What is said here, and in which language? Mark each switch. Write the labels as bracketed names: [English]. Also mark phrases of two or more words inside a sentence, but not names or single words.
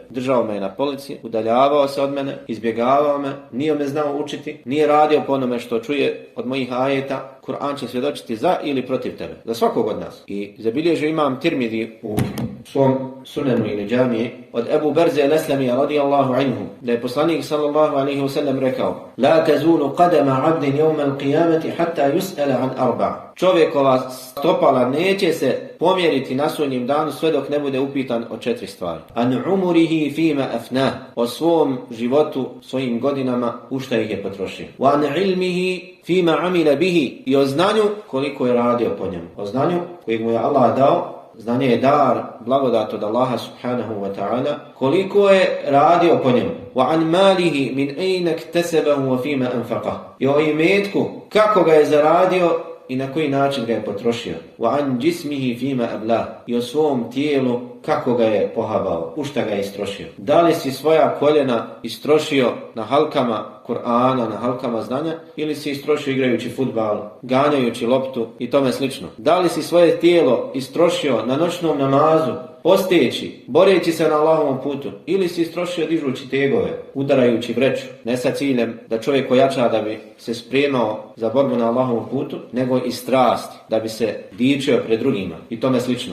[Bosnian] Držao me je na polici, udaljavao se od mene, izbjegavao me, nije me znao učiti, nije radio po onome što čuje od mojih ajeta. Kur'an će svjedočiti za ili protiv tebe, za svakog od nas. I zabilježio Imam Tirmidhi u svom sunenu ili džamiji od Ebu Berze el-Eslamija [Arabic] رضي الله عنه, [Bosnian] da je poslanik [Arabic] صلى الله عليه وسلم [Bosnian] rekao: [Arabic] لا تزول قدما عبد يوم القيامة حتى يسأل عن أربع'. [Bosnian] Čovjekova stopala neće se pomjeriti na sudnjem danu sve dok ne bude upitan o 4 stvari. [Arabic] عن عمره فيما أفناه, [Bosnian] o svom životu, svojim godinama, u šta ih je potrošio. [Arabic] وعن علمه فيما عمل به, [Bosnian] i o znanju koliko je radio po njemu. O znanju kojeg mu je Allah dao. Znanje je dar, blagodat od Allaha [Arabic] سبحانه وتعالى, [Bosnian] koliko je radio po njemu. [Arabic] وعن ماله من أين اكتسبه وفيما أنفقه. [Bosnian] I o imetku, kako ga je zaradio i na koji način ga je potrošio. [Arabic] وعن جسمه فيما أبلاه. [Bosnian] I o svom tijelu, kako ga je pohabao, u šta ga je istrošio. Da li si svoja koljena istrošio na halkama Kur'ana, na halkama znanja, ili si istrošio igrajući fudbal, ganjajući loptu i tome slično. Da li si svoje tijelo istrošio na noćnom namazu, posteći, boreći se na Allahovom putu, ili si istrošio dižući tegove, udarajući vreću, ne sa ciljem da čovjek ojača da bi se spremao za borbu na Allahovom putu, nego i strasti, da bi se dičio pred drugima i tome slično.